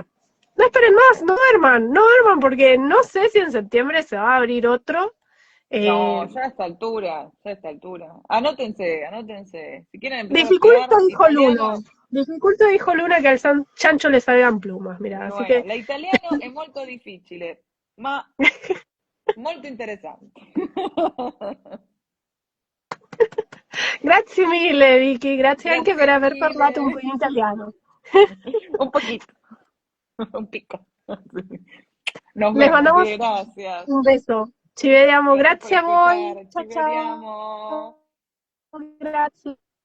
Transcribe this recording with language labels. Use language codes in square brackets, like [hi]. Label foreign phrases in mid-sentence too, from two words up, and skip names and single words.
[es] No esperen más, no duerman, porque no sé si en septiembre se va a abrir otro. No, Eh, ya a esta altura, ya a esta altura. Anótense, anótense. Si quieren empezar a dificulto, estudiar dijo Luna. italiano, Dificulto, dijo Luna, que al Chancho le salgan plumas, mira. Así bueno, que, [it] l'italiano è molto difficile, ma molto interessante. grazie mille, Vicky, grazie anche per Grazie aver parlato un po' mille. in italiano. [es] Un poquito, un pico. Nos Les vemos, mandamos gracias. un beso. [it] Ci vediamo, [es] Gracias por [it] grazie a voi. [es] escuchar. [it] Ciao, Ci ciao. vediamo. Grazie.